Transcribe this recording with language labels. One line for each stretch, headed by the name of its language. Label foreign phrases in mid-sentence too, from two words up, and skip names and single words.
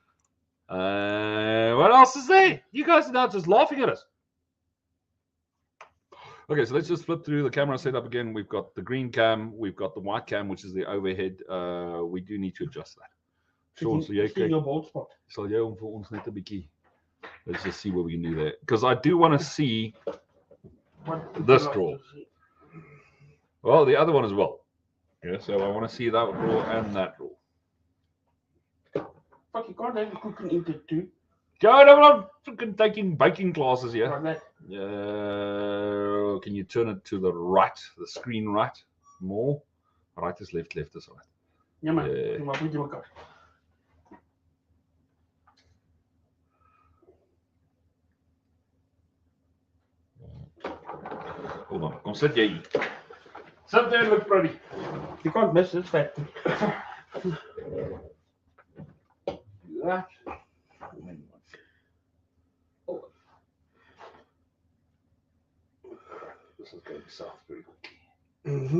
English: What else is there? You guys are now just laughing at us. Okay, so let's just flip through the camera setup again. We've got the green cam. We've got the white cam, which is the overhead. We do need to adjust that. Sean, so your bold spot.
Afrikaans: Sal jy hom vir ons net 'n bietjie.
English: Let's just see what we can do there. Because I do want to see this draw. Well, the other one as well. Yeah, so I want to see that draw and that draw. Fuck, you can't have a cooking into two. Go, I'm not freaking taking baking classes here. Like that. Can you turn it to the right, the screen right? More? Right is left, left is right. Yeah,
Afrikaans: man. Wat moet jy mekaar?
English: Hold on,
Afrikaans: kom sit jy hier.
English: Sit there and look pretty. You can't miss this fact. That. This is going south very quickly.